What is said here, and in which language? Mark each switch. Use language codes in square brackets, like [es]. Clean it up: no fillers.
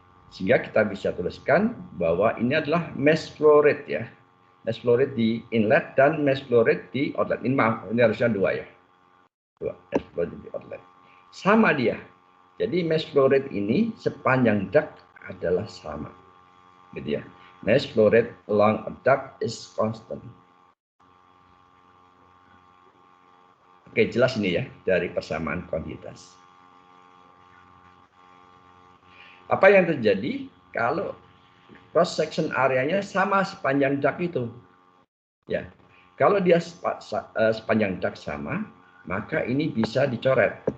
[id] Sehingga kita bisa tuliskan bahwa ini adalah mass flow rate ya. Mass flow rate di inlet dan mass flow rate di outlet. Ini maaf, ini harusnya 2 ya. 2 mass flow rate di outlet. Sama dia. Jadi mass flow rate ini sepanjang duct adalah sama. Gitu ya. [en] Mass flow rate along a duct is constant. [id] Oke, jelas ini ya dari persamaan kuantitas. Apa yang terjadi kalau cross section areanya sama sepanjang duct itu? Ya, kalau dia sepanjang duct sama, maka ini bisa dicoret.